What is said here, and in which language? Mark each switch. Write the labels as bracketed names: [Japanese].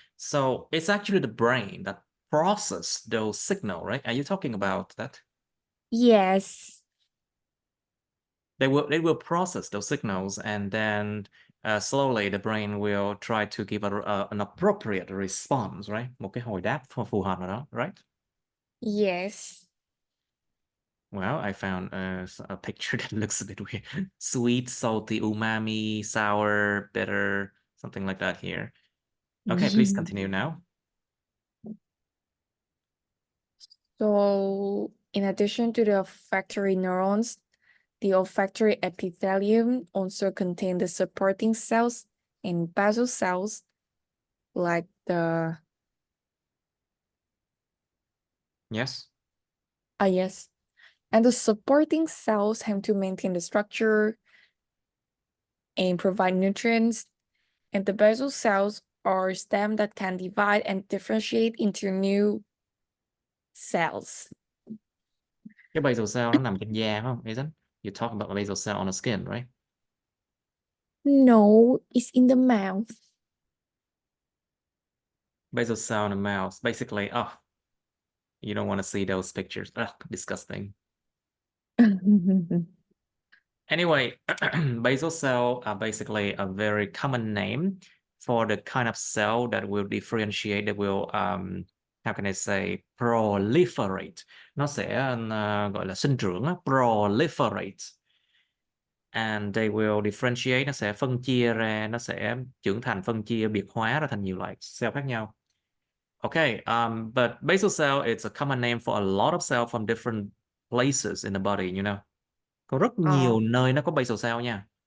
[English] So it's actually the brain that process those signal, right? Are you talking about that? Yes. They will process those signals, and then slowly the brain will try to give an appropriate response, right? [Vietnamese] Một cái hồi đáp phù hợp nào đó, right? [English] Yes. Well, I found a picture that looks a bit weird. Sweet, salty, umami, sour, bitter, something like that here. Okay, please continue now. So, in addition to the olfactory neurons, the olfactory epithelium also contains the supporting cells and basal cells, like the Yes. yes, and the supporting cells help to maintain the structure and provide nutrients, and the basal cells are stem that can divide and differentiate into new cells. [Vietnamese] Cái basal cell nó nằm trên da phải không, Ethan? [English] You're talking about the basal cell on the skin, right? No, it's in the mouth. Basal cell in the mouth. Basically, oh, you don't want to see those pictures. Ugh, disgusting. Anyway, basal cell are basically a very common name for the kind of cell that will differentiate, that will how can I say, proliferate. [Vietnamese] Nó sẽ gọi là sinh trưởng, proliferate. [English] And they will differentiate, [Vietnamese] nó sẽ phân chia ra, nó sẽ trưởng thành, phân chia, biệt hóa ra thành nhiều loại cell khác nhau. [English] Okay, but basal cell, it's a common name for a lot of cells from different places in the body, you know. [Vietnamese] Có rất nhiều nơi nó có basal cell nha.